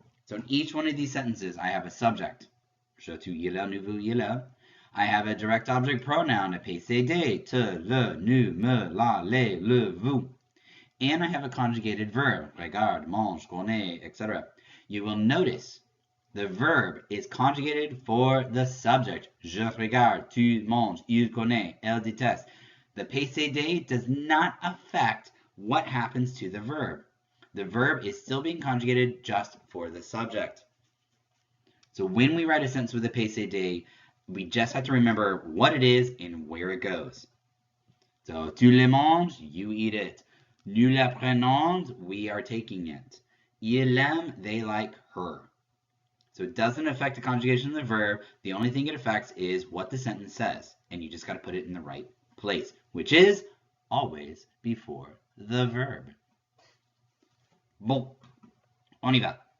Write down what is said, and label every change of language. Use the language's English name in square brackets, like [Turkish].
[English] So in each one of these sentences, I have a subject. Je, tu, il, nous, vous, il. I have a direct object pronoun, a PCD, te, le, nous, me, la, les, le, vous. And I have a conjugated verb, regarde, mange, connaît, etc. You will notice the verb is conjugated for the subject. [French] Je regarde, tu manges, il connaît, elle déteste. [English] The PCD does not affect what happens to the verb. The verb is still being conjugated just for the subject. So when we write a sentence with a PCD, we just have to remember what it is and where it goes. So, [French] tu le manges, [English] you eat it. [French] Nous la prenons, [English] we are taking it. [French] Ils l'aiment, [English] they like her. So it doesn't affect the conjugation of the verb. The only thing it affects is what the sentence says. And you just got to put it in the right place, which is always before the verb. [French] Bon, on y va.